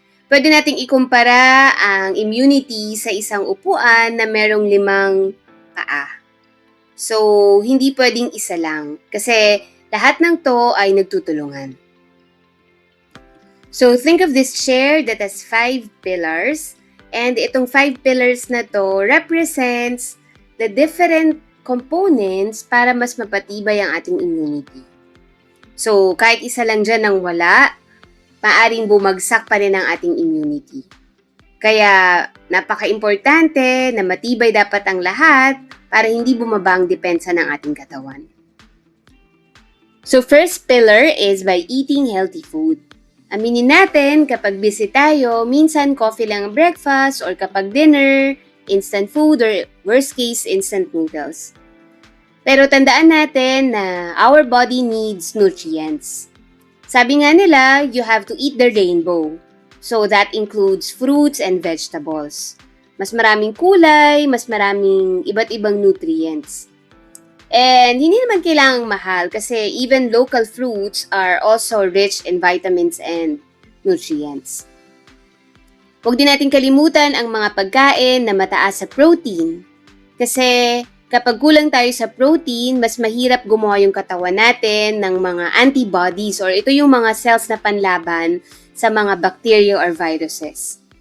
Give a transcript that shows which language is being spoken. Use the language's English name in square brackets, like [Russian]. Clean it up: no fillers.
[Filipino] Pwede nating ikumpara ang immunity sa isang upuan na merong 5 paa. So, hindi pwedeng isa lang kasi lahat ng to ay nagtutulungan. [English] So, think of this chair that has 5 pillars, and itong 5 pillars na to represents the different components [Filipino] para mas mapatibay ang ating immunity. So, kahit isa lang dyan ang wala, maaring bumagsak pa rin ang ating immunity. Kaya, napaka-importante na matibay dapat ang lahat para hindi bumaba ang depensa ng ating katawan. [English] So, first pillar is by eating healthy food. [Filipino] Aminin natin, kapag busy tayo, minsan coffee lang ang breakfast or kapag dinner, instant food or worst case, instant noodles. Pero tandaan natin na [English] our body needs nutrients. [Filipino] Sabi nga nila, [English] you have to eat the rainbow. So that includes fruits and vegetables. [Filipino] Mas maraming kulay, mas maraming iba't ibang nutrients. [English] And [Filipino] hindi naman kailangang mahal kasi [English] even local fruits are also rich in vitamins and nutrients. [Filipino] Huwag din natin kalimutan ang mga pagkain na mataas sa protein. Kasi kapag kulang tayo sa protein, mas mahirap gumawa yung katawan natin ng mga antibodies or ito yung mga cells na panlaban sa mga bacteria or viruses.